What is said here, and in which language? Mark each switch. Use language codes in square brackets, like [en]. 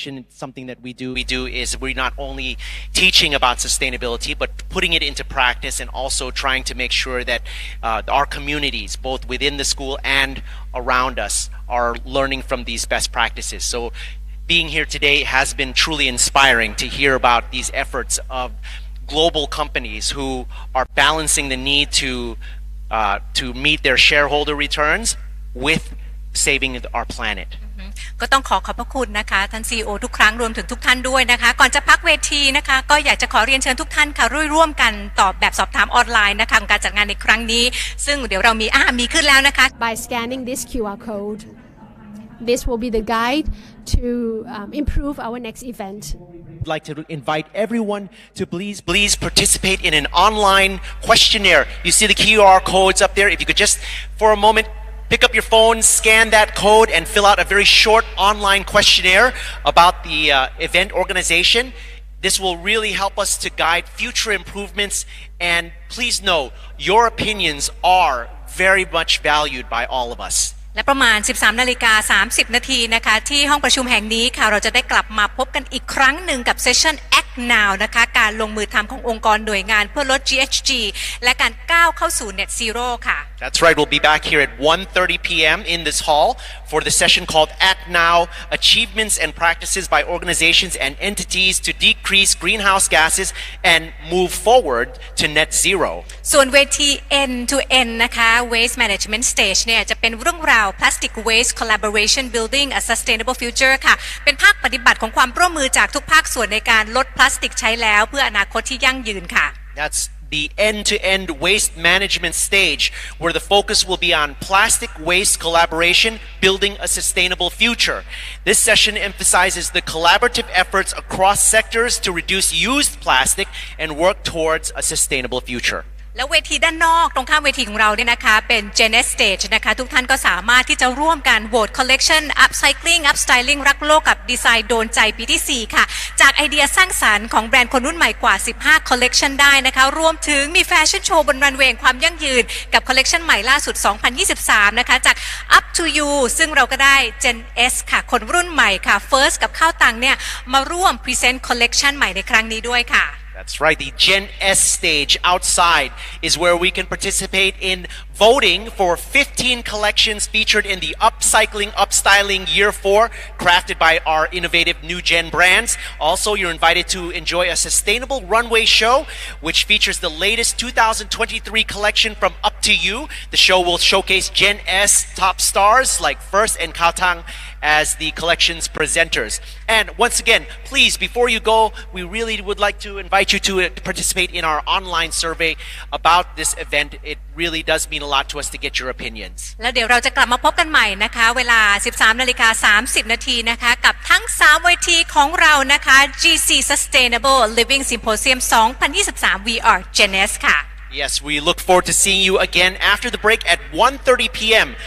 [en] Something that we do is we're not only teaching about sustainability but putting it into practice and also trying to make sure that our communities both within the school and around us are learning from these best practices. So being here today has been truly inspiring to hear about these efforts of global companies who are balancing the need to meet their shareholder returns with saving our planet. [th] ก็ต้องขอบพระคุณนะคะท่าน CEO ทุกครั้งรวมถึงทุกท่านด้วยนะคะก่อนจะพักเวทีนะคะก็อยากจะขอเรียนเชิญทุกท่านค่ะร่วมกันตอบแบบสอบถามออนไลน์นะคะการจัดงานในครั้งนี้ซึ่งเดี๋ยวเรามีขึ้นแล้วนะคะ [en] By scanning this QR code, this will be the guide to improve our next event. I'd like to invite everyone to please participate in an online questionnaire. You see the QR codes up there. If you could just for a moment pick up your phone, scan that code, and fill out a very short online questionnaire about the event organization. This will really help us to guide future improvements. And please know, your opinions are very much valued by all of us. [th] และประมาณ 13:30 น. นะคะที่ห้องประชุมแห่งนี้ค่ะเราจะได้กลับมาพบกันอีกครั้งหนึ่งกับเซสชั่น Act Now นะคะการลงมือทำขององค์กรหน่วยงานเพื่อลด GHG และการก้าวเข้าสู่ Net Zero ค่ะ [en] That's right. We'll be back here at 1:30 p.m. in this hall for the session called Act Now: Achievements and Practices by Organizations and Entities to Decrease Greenhouse Gases and Move Forward to Net Zero. [th] ส่วนเวที End to End นะคะ Waste Management Stage เนี่ยจะเป็นเรื่องราว Plastic Waste Collaboration Building a Sustainable Future ค่ะเป็นภาคปฏิบัติของความร่วมมือจากทุกภาคส่วนในการลดพลาสติกใช้แล้วเพื่ออนาคตที่ยั่งยืนค่ะ [en] That's the end-to-end waste management stage, where the focus will be on plastic waste collaboration, building a sustainable future. This session emphasizes the collaborative efforts across sectors to reduce used plastic and work towards a sustainable future. [th] แล้วเวทีด้านนอกตรงข้ามเวทีของเราเนี่ยนะคะเป็น Genesis Stage นะคะทุกท่านก็สามารถที่จะร่วมกันโหวต Collection Upcycling Upstyling รักโลกกับดีไซน์โดนใจปีที่4ค่ะจากไอเดียสร้างสรรค์ของแบรนด์คนรุ่นใหม่กว่า15 Collection ได้นะคะรวมถึงมีแฟชั่นโชว์บนรันเวย์ความยั่งยืนกับ Collection ใหม่ล่าสุด 2023 นะคะจาก Up to You ซึ่งเราก็ได้ Gen S ค่ะคนรุ่นใหม่ค่ะ First กับข้าวตังเนี่ยมาร่วม Present Collection ใหม่ในครั้งนี้ด้วยค่ะ [en] That's right. The Gen S stage outside is where we can participate in voting for 15 collections featured in the Upcycling Year 4, crafted by our innovative new gen brands. Also, you're invited to enjoy a sustainable runway show, which features the latest 2023 collection from Up to You. The show will showcase Gen S top stars like First and Kaotang as the collection's presenters. And once again, please, before you go, we really would like to invite you to participate in our online survey about this event. It really does mean a lot to us to get your opinions. [th] แล้วเดี๋ยวเราจะกลับมาพบกันใหม่นะคะเวลา 13:30 น.นะคะกับทั้ง3เวทีของเรานะคะ GC Sustainable Living Symposium 2023 We Are Gen S ค่ะ [en] Yes, we look forward to seeing you again after the break at 1:30 p.m.